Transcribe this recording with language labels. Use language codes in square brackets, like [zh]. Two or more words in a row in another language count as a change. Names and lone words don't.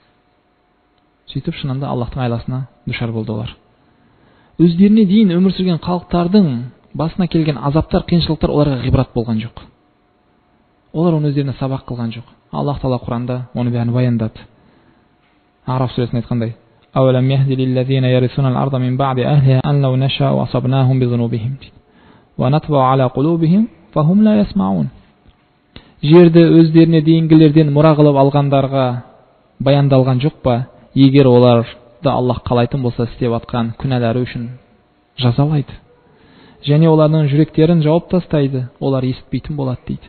[kk] Сөйтіп шынында Аллахтың айласына душар болды олар. Өздеріне дейін өмір сүрген халықтардың басына келген азаптар, қиыншылықтар оларға ғибрат болған жоқ. Олар оны өздеріне сабақ қылған жоқ. Аллах Тағала Құранда оны бәрін баяндады. Араф сүресінде айтқандай: [ar] "أولم يهد للذين يرثون الأرض من بعد أهلها أن لو نشاء أصبناهم بذنوبهم ونطبع على قلوبهم فهم لا يسمعون." [kk] Жерді өздеріне дейінгілерден мұра қылып алғандарға баяндалған жоқ па? Егер оларды Аллах қалайтын болса істеп атқан күнәлары үшін жазалайды. Және олардың жүректерін жауып тастайды, олар естітпейтін болады дейді.